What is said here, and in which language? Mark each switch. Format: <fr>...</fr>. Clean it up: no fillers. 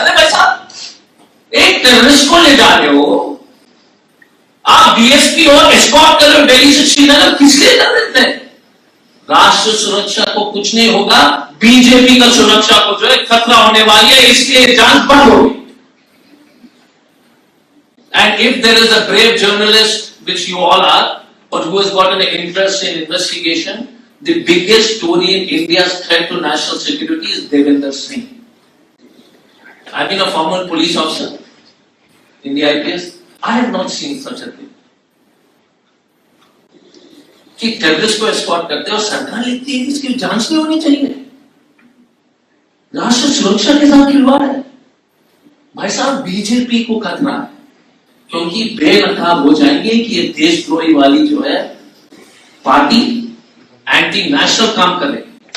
<hi>अरे भाई साहब, एक टेररिस्ट को ले जा रहे हो आप, डीएसपी और एस्कॉर्ट कर रहे हो दिल्ली से श्रीनगर, किस लिए कर रहे थे? राष्ट्र सुरक्षा को कुछ नहीं होगा, बीजेपी का सुरक्षा को जो है खतरा होने वाली है, इसलिए जांच बंद होगी।</hi> <en>And if there is a brave journalist which you all are, और who has got an interest in investigation, the biggest story in India's threat to national security is Devendra Singh. I've been a former police officer in the IPS. I have not seen such a thing.</en> <hi>कि terrorist को escort करते हैं और सरकार लिखती है कि इसकी जांच नहीं होनी चाहिए, राष्ट्र सुरक्षा के साथ खिलवाड़ है। भाई साहब, बीजेपी को खतरा है क्योंकि बेनकाब हो जाएंगे कि ये देशद्रोही वाली जो है पार्टी एंटी नेशनल काम करेगी।</hi>